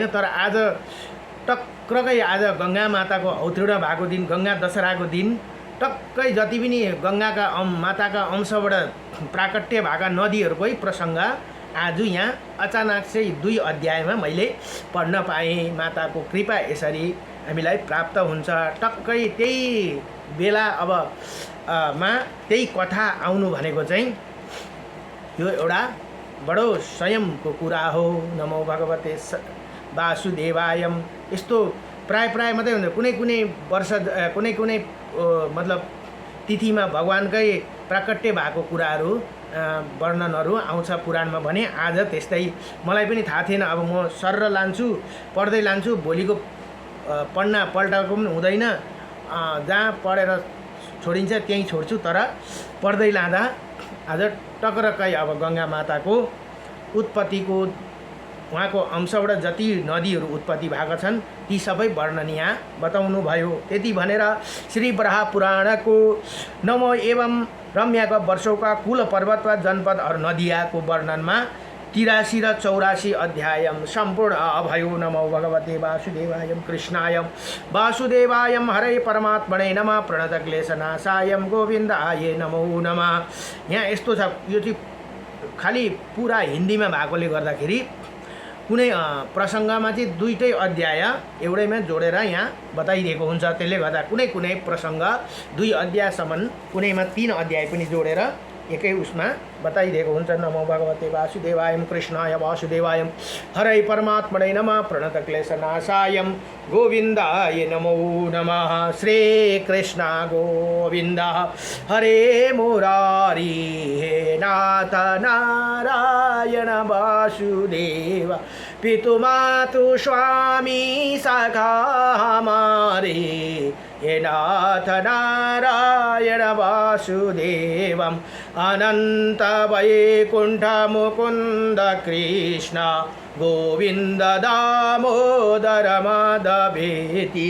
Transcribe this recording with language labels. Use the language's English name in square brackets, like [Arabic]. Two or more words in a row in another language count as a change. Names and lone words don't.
[Nepali] तर आज टक्कै आज गङ्गा माताको अवतीर्ण भएको दिन, गङ्गा दशहराको दिन, टक्कै जति पनि गङ्गाका माताका अंशबाट प्राकट्य भएका नदीहरूकै प्रसङ्ग आज यहाँ अचानक चाहिँ 2 अध्यायमा मैले पढ्न पाएँ। माताको कृपा यसरी हामीलाई प्राप्त हुन्छ। टक्कै त्यही बेला अब त्यही कथा आउनु भनेको चाहिँ यो एउटा बडो स्वयंको कुरा हो। [Sanskrit] नमो भगवते वासुदेवायम। [Nepali] यस्तो प्राय मात्रै हुन्छ। कुनै वर्ष कुनै मतलब तिथिमा भगवानकै प्राकट्य भएको कुराहरू वर्णनहरू आउँछ पुराणमा भने आज त्यस्तै मलाई पनि थाहा थिएन। अब म सर्र लान्छु, पढ्दै लान्छु, भोलिको पल्टाएको पनि हुँदैन। जहाँ पढेर छोडिन्छ त्यहीँ छोड्छु। तर पढ्दै लाँदा आज टक्रक्कै अब गङ्गा माताको उत्पत्तिको, उहाँको अंशबाट जति नदीहरू उत्पत्ति भएका छन् ती सबै वर्णन यहाँ बताउनु भयो। त्यति भनेर श्री बराह पुराणको [Hindi] 9 एवं रम्याका वर्षों का कुल पर्वत व जनपद और नदिया को वर्णन में 83 [Nepali] र 84 अध्याय संपूर्ण अभयो। [Sanskrit] नमो भगवते वासुदेवाय कृष्णाय वासुदेवाय हरे परमात्मने नमः प्रणत क्लेशनाशाय गोविन्दाय नमो नमः। [Nepali] यहाँ यस्तो छ, यो चाहिँ खाली पूरा हिन्दीमा भएकोले गर्दाखेरि कुनै प्रसङ्गमा चाहिँ 2टै अध्याय एउटैमा जोडेर यहाँ बताइदिएको हुन्छ। त्यसले गर्दा कुनै प्रसङ्ग 2 अध्यायसम्म, कुनैमा 3 अध्याय पनि जोडेर एकै उसमा बताइदिएको हुन्छ। [Sanskrit] नमो भगवते वासुदेवाय कृष्णाय वासुदेवाय हरे परमात्मने नमः प्रणत क्लेशनाशाय गोविन्दाय नमो नमः। श्री कृष्ण गोविन्द हरे मुरारी हे नाथ नारायण वासुदेव [Hindi] पितु मातु स्वामी सखा हमारे [Sanskrit] हे नाथ नारायण वासुदेवम अनंत वैकुंठ मुकुंद कृष्ण गोविंद दामोदर माधवेति।